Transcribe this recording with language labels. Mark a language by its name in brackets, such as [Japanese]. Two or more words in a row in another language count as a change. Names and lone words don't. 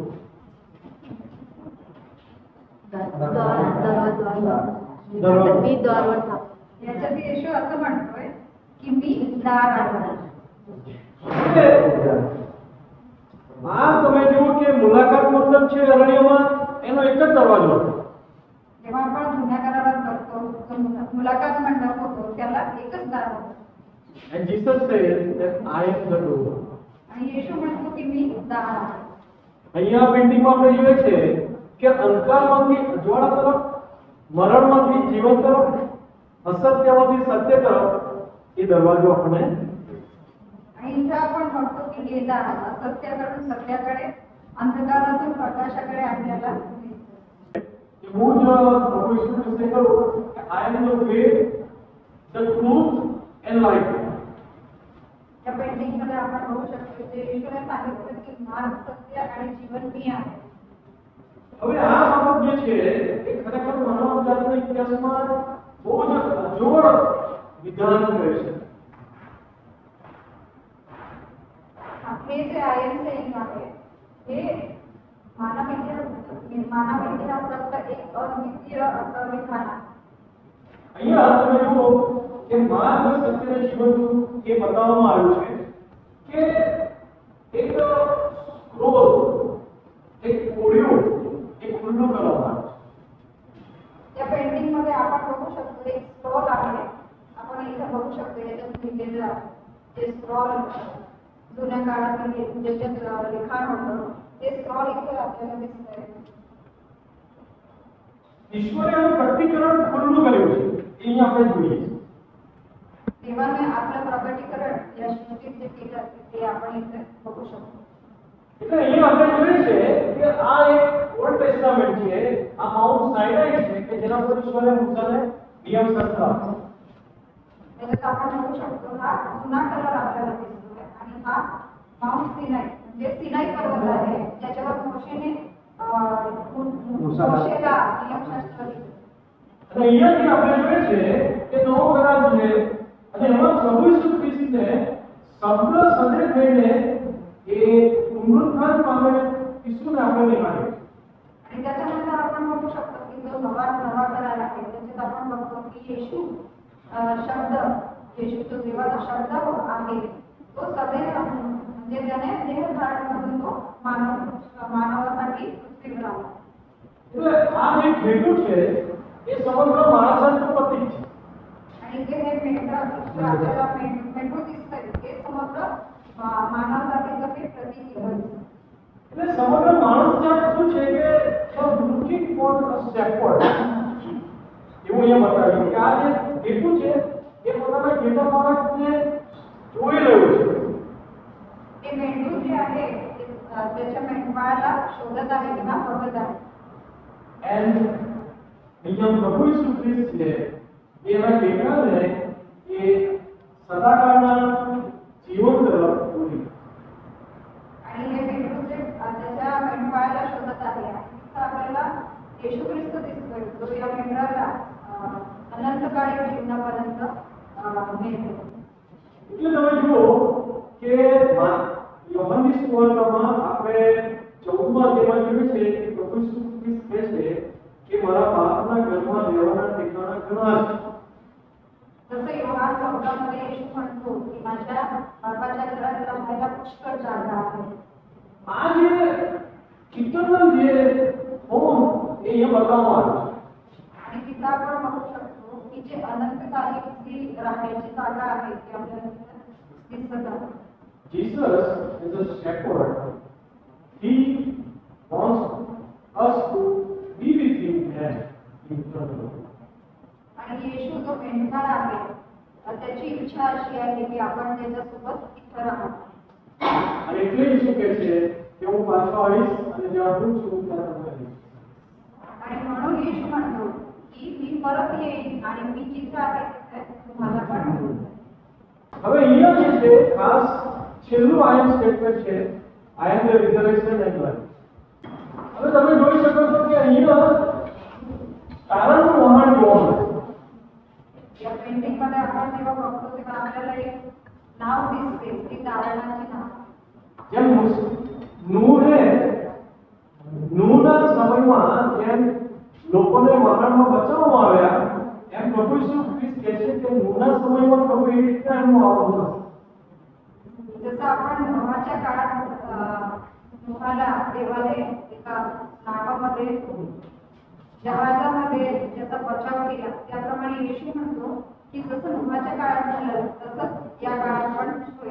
[Marathi] मी द्वारवर थांबतो. याच्यात येशू असं म्हणतोय की मी दार आहे. [Gujarati] આ તમે જુઓ કે મુલાકાત મતલબ છે અરણ્યમાં એનો એક જ દરવાજો હતો. [Marathi] जेव्हा आपण जुन्या करारात बघतो जो मुलाकात मंडप होतो त्याला एकच दार होतं. [English] And Jesus says that I am the door. [Marathi] आणि येशू म्हणतो की मी दार आहे. [Gujarati] અહીંયા પેન્ટિંગમાં આપણે જોઈએ છે કે અંધકારમાંથી અજવાળા તરફ, મરણમાંથી જીવન તરફ, અસત્યમાંથી સત્ય તરફ એ દરવાજો આપણે. [Marathi] आणि इथं आपण बघतो की हे दार असत्याकडून सत्याकडे, अंधकारातून प्रकाशाकडे आपल्याला [Gujarati] હું જ પ્રભુ ઈસુ ખ્રિસ્તે કહ્યું કે [English] I am the way, the truth and life. [Marathi] या पेंटिंग मध्ये आपण बघू शकतो की येशूने सांगितलं की मार्ग, सत्य आणि जीवन मी आहे. [Gujarati] હવે આ બાબત જે છે એ ખરેખર માનવ જાતના ઇતિહાસમાં બહુ જ અજોડ વિધાન કરે છે. [Marathi] हे जे आयन सेलिंग आहे हे मानव इतिहासातलं एक अद्वितीय असं विधान आहे. [Gujarati] અહીંયા તમે જુઓ કે માર્ગ, સત્ય અને જીવન એ બતાવવામાં આવ્યું છે કે એક સ્ક્રોલ, એક કોડિયો એ ખુલ્લું કરવામાં આવ્યું છે. [Marathi] या पेंटिंग मध्ये आपण बघू शकतो एक स्क्रॉल आहे. आपण इथे बघू शकतो याच्यात लिहिलेलं आहे ते स्क्रॉल जुन्या काळातील ज्याच्यात लिखाण होतं ते स्क्रॉल इथे आपल्याला दिसतंय. [Gujarati] ઈશ્વરે આનું પ્રકટીકરણ ખુલ્લું કર્યું છે એ અહીંયા આપણે જોઈએ છીએ. [Marathi] देवाने आपलं प्रकटीकरण या सृष्टीत जे केलं ते आपण इथे बघू शकतो. [Gujarati] એટલે અહીંયા આપણે જોઈએ છે કે આ એક [English] Old Testament [Gujarati] છે, આ માઉન્ટ સાઇનાઈ છે કે જેના પર ઈશ્વરે મૂસાને નિયમશાસ્ત્ર આપ્યો. [Marathi] त्याच्यात आपण बघू शकतो हा जुना करार आपल्याला दिसतोय आणि हा माउंट सिनाई म्हणजे सिनाई पर्वत आहे ज्याच्यावर मोशेने मोशेला नियमशास्त्र लिहिलं. [Gujarati] અને અહીંયાથી આપણે જોઈએ છે કે નવો કરાર છે અને એમાં પ્રભુ ઈસુ ખ્રિસ્તને શબ્દ સદે થઈને એ પુનરુત્થાન પામેલ ઈસુને આપણે નિહાળીએ. [Marathi] आणि त्याच्यानंतर आपण बघू शकतो की जो नवा करार आहे त्याच्यात आपण बघतो की येशू शब्द येशू जो देवाचा शब्द आहे तो सदैव म्हणजे त्याने देह धारण करून तो मानवासाठी पृथ्वीवर आला. [Gujarati] એટલે આ જે ઘેટું છે એ સમગ્ર માણસાનું પ્રતીક છે. [Marathi] आणि जे हे मेंढरा आपल्याला मेंढरू दिसतंय ते समग्र मानवजातीचं हे प्रतीक आहे. [Gujarati] એટલે સમગ્ર માણસ જાત શું છે કે [English] looking for a shepherd [Gujarati] એવું અહીંયા બતાવ્યું કે આ જે ઘેટું છે એ પોતાના ઘેટા બાળકને જોઈ રહ્યું છે. [Marathi] हे मेंढरू जे आहे त्याच्या मेंढपाळाला शोधत आहे किंवा बघत आहे. [Gujarati] And અહીંયા પ્રભુ ઈસુ ખ્રિસ્ત છે એના ઘેટાને એ સદાકાળના જીવન તરફ દોરી. [Marathi] आणि हे मेंढरू जे त्याच्या मेंढपाळाला शोधत आहे आणि तिथं आपल्याला येशू ख्रिस्त दिसतोय जो या मेंढराला अनंतकाळी जीवनापर्यंत नेतो. [Gujarati] એટલે તમે જુઓ કે યોહાનની સુવાર્તામાં આપણે 14મા અધ્યાયમાં જોઈએ છે કે પ્રભુ ઈસુ ખ્રિસ્ત કહે છે કે મારા બાપના ઘરમાં રહેવાના ઠેકાણા ઘણા છે. [Marathi] जसं योहान 14 मध्ये येशू म्हणतो की माझ्या बापाच्या घरात राहायला पुष्कळ जागा आहे. [Gujarati] આ જે ઇટરનલ જે હોમ એ અહીંયા બતાવવામાં આવ્યું છે. [Marathi] आणि तिथं आपण बघू शकतो की जे अनंतकाली जी राहण्याची जागा आहे ती आपल्याला दिसत आहे. [English] Jesus is a shepherd. He wants us to be with him and eternal. [Marathi] आणि येशू जो मेंढपाळ आहे त्याची इच्छा अशी आहे की आपण त्याच्यासोबत इथं राहावं. [Gujarati] અને એટલે ઈસુ કહે છે કે હું પાછો આવીશ અને જ્યાં હું છું ત્યાં તમે રહીશ. [Marathi] आणि म्हणून येशू म्हणतो की मी परत येईन आणि मी जिथे आहे तिथे तुम्हाला पण घेऊन जाईन. [Gujarati] હવે અહીંયા જે છે ખાસ છેલ્લું આયન સ્ટેટમેન્ટ છે [English] I am the reservation and life. [Gujarati] હવે તમે જોઈ શકો છો કે અહીંયા તારણનું વહાણ જોવા મળે. [Marathi] या पेंटिंग मध्ये आपण जेव्हा बघतो तेव्हा आपल्याला एक नाव दिसते ती तारणाची नाव. [Gujarati] જેમ નૂહના સમયમાં જેમ લોકોને વહાણમાં બચાવવામાં આવ્યા એમ પ્રભુ ઈસુ ખ્રિસ્ત કહે છે કે નૂહના સમયમાં પ્રભુ એ રીતના એમનું આવવાનું થશે. [Marathi] जसं आपण नोहाच्या काळात नोहाला देवाने एका नावामध्ये जहाजामध्ये ज्याचा बचाव केला त्याप्रमाणे येशू म्हणतो की जसं नोहाच्या काळात झालं तसंच या काळात पण होईल.